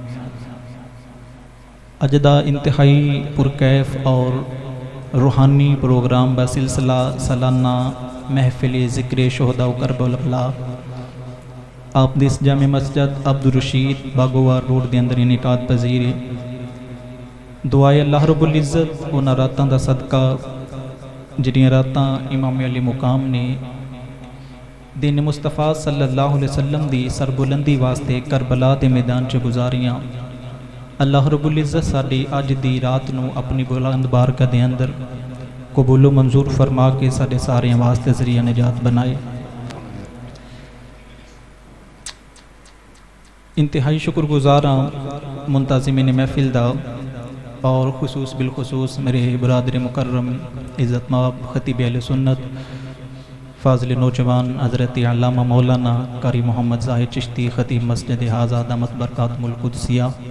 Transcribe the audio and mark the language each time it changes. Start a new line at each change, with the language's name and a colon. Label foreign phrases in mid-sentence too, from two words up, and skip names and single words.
Punjabi: اجدہ انتہائی پرکیف اور روحانی پروگرام بسلسلہ سالانہ محفل ذکر شہداء و کربلا آپ دیس جامع مسجد عبدالرشید باگوار روڈ دے اندر انعقاد پذیر دعائے اللہ رب العزت انہاں راتاں دا صدقہ جڑیاں راتاں امام علی مقام نے دین مصطفیٰ
Arabic: صلی اللہ علیہ وسلم
Punjabi: دی سربلندی واسطے کربلا دے میدان چ گزاریاں اللہ رب العزت ساڈی اج دی رات نو اپنی بلند بارگاہ دے اندر قبول و منظور فرما کے ساڈے سارے واسطے ذریعہ نجات بنائے انتہائی شکر گزاراں منتظمین محفل دا اور خصوص بالخصوص میرے برادر مکرم عزت مآب خطیب اہل سنت فاضل نوجوان حضرت علامہ مولانا قاری محمد ظاہر چشتی خطیب مسجد حاضہ
Arabic: دامت برکاتہم القدسیہ